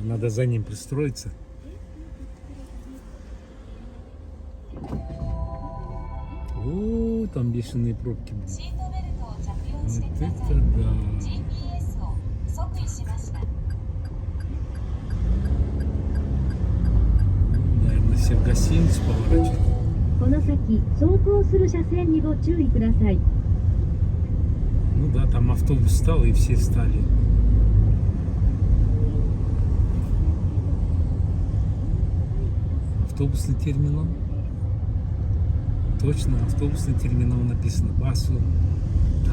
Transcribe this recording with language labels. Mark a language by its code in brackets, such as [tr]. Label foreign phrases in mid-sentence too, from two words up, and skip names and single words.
[ru] Надо за ним пристроиться. О, там бешеные пробки будут. Вот это да. Наверное, все в гостиницу поворачивают. [ja] この先、走行する車線にご注意ください。 [ru] Ну да, там автобус встал и все встали. Автобусный терминал. Точно, автобусный терминал написано. Басу. Да.